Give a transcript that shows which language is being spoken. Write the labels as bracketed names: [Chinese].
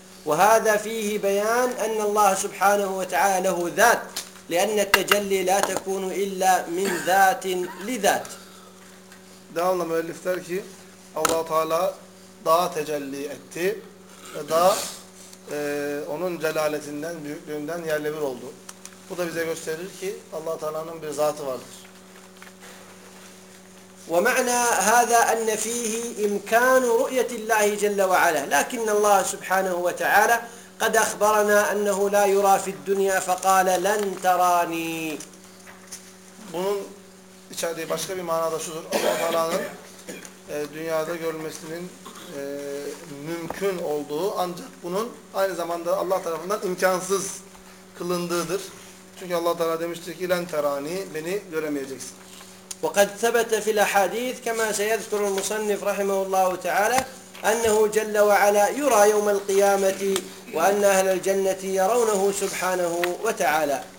[Arabic] وهذا فيه بيان أن الله سبحانه وتعالى له ذات، لأن التجلي لا تكون إلا من ذات لذات. [Turkish] Devamlı müellif der ki Allah Teala daha tecelli etti ve daha onun celaletinden, büyüklüğünden yerle bir oldu. Bu da bize gösterir ki Allah Teala'nın bir zatı vardır. [Arabic] ومعنى هذا أن فيه إمكان رؤية الله جل وعلا، لكن الله سبحانه وتعالى قد أخبرنا أنه لا يرى في الدنيا فقال لن تراني. [Turkish] Bunun içerdiği başka bir manada şudur. Allah Teala'nın dünyada görülmesinin mümkün olduğu, ancak bunun aynı zamanda Allah tarafından imkansız kılındığıdır. Çünkü Allah Teala demiştir ki [Arabic] لن تراني, [Turkish] beni göremeyeceksin. [Arabic] وقد ثبت في الأحاديث كما سيذكر المصنف رحمه الله تعالى أنه جل وعلا يرى يوم القيامة وأن أهل الجنة يرونه سبحانه وتعالى.